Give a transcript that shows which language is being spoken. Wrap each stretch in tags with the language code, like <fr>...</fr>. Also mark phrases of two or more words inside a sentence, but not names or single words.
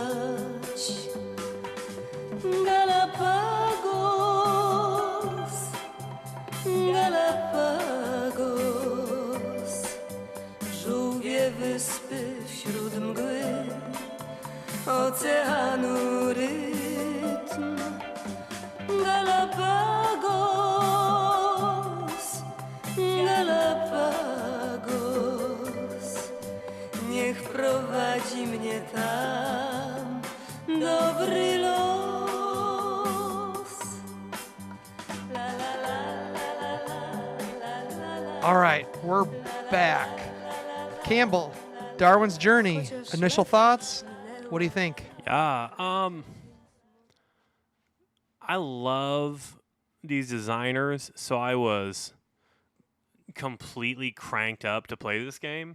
<pl>Galapagos, Galapagos, żółwie wyspy wśród mgły, oceanu rytm. Galapagos, Galapagos, niech prowadzi mnie tam dobry los. La, la, la, la, la, la, la, la.</pl> <en>All right, we're back. Campbell, Darwin's Journey. Initial thoughts? What do you think? Yeah. I love these designers, so I was completely cranked up to play this game.</en>